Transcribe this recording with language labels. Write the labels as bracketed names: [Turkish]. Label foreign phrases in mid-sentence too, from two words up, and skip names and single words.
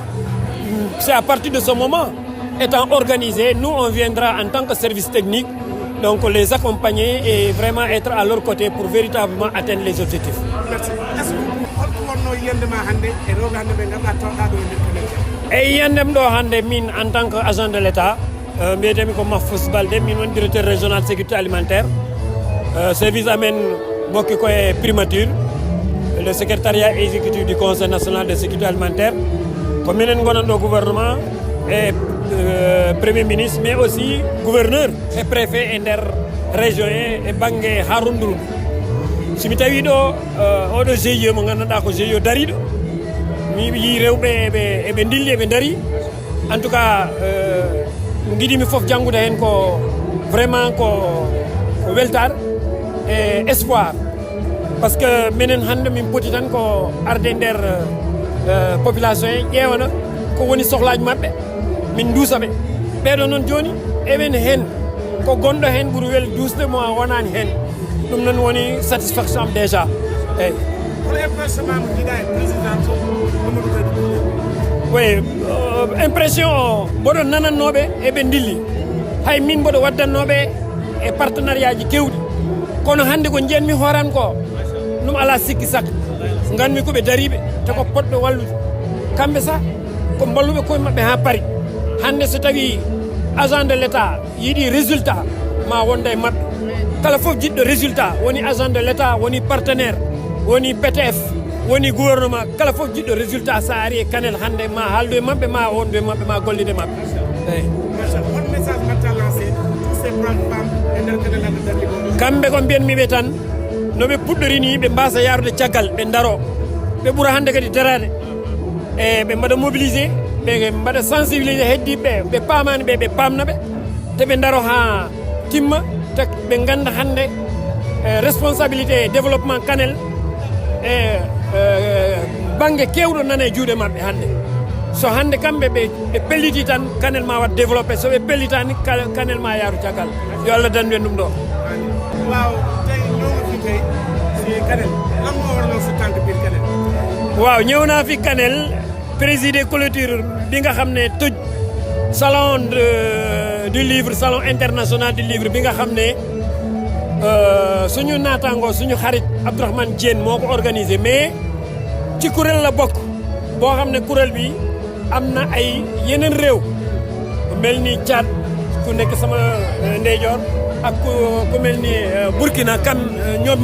[French] C'est à partir de ce moment, étant organisé, nous on viendra en tant que service technique, donc les accompagner et vraiment être à leur côté pour véritablement atteindre les objectifs. Merci. [Fula] Et yandem do hande min [French] en tant qu'agent de l'État, [Fula] mbiyetemi ko Mahfouz Baldé, min woni [French] directeur régional sécurité alimentaire, [Fula] service amen bokki koye primature, [French] le secrétariat exécutif du Conseil national de sécurité alimentaire, [Fula] ko minen gonan ɗo [French] gouvernement et premier ministre, mais aussi gouverneur et préfet [Fula] e nder région e banggue Haroundou. somi tawi ɗo oɗo GIE mo gandanɗa ko GIE dariɗo mi yi rewɓe eɓe dilli eɓe daari [French] en tout cas [Fula] guiɗimi foof janggude hen ko vraiment ko weltare e espoir [French] par ce que [Fula] minen hande min poti tan ko arde nder population e ƴeewana ko woni sohlaji mabɓe min duusaɓe ɓeɗo noon joni eɓen hen ko gonɗo hen ɓuuri welde dusde mo wonani hen ɗum noon woni satisfaction am déjà eyyi hono impression ma mo jiiɗa e président Mamadou Kadi oui impression o mboɗo nanannoɓe eɓe dilli hay min mboɗo waddannoɓe e partenariat ji kewɗi kono hande ko jiyanmi hooran ko ɗum ala sikki sakka ganmi koɓe dariɓe te ko poɗɓe wallude kamɓe sa ko balluɓe koye mabɓe ha paari hande so tawi [French] agent de l' état [Fula] yiiɗi résultat ma wonda e mabɓe kala foof jiɗɗo résultat woni [French] agent de l' état [Fula] woni partenaire woni PTF woni gouvernement kala foof jiɗɗo résultat sa ari e Kanel hande ma haaldu e mabɓe ma wondu e mabɓe ma gollide mabɓe eyyi [French] on message [Fula] mbatta [French] lancé tous ces femmes [Fula] e nder Kanel hande darni ɗo kamɓe ko mbiyanmiɓe tan noɓe puɗɗorini ɓe mbasa yarude caggal ɓe daro ɓe ɓuura hande kadi darade e ɓe mbaɗa mobilisé ɓe mbaɗa sensibilisé heddiɓe ɓe pamani ɓe ɓe pamnaɓe te ɓe daro ha timma te ɓe ganda hande [French] responsabilité développement [Fula] Kanel e banggue kewɗo nana e juuɗe mabɓe hande so hande kamɓe ɓe pelliti tan Kanel ma wat développé so ɓe pellitani Kanel ma yaaru caggal yo Allah dandu en ɗum ɗo [Wolof] waaw tey ñoo ngi fi tey si Kanel lan moo waraloon sa tànk biir Kanel waaw ñëw naa fi Kanel [French] présider clôture [Wolof] bi nga xam ne tëj [French] salon du livre salon international du livre [Wolof] bi nga xam ne suñu naataango suñu xarit Abdourahmane Diène moo ko [French] organisé mais [Wolof] ci kuréel la bokk boo xam ne kuréel bi am na ay yeneen réew mel ni Tchad ku nekk sama ndeyjoor ak ku mel ni Burkina kam ñoom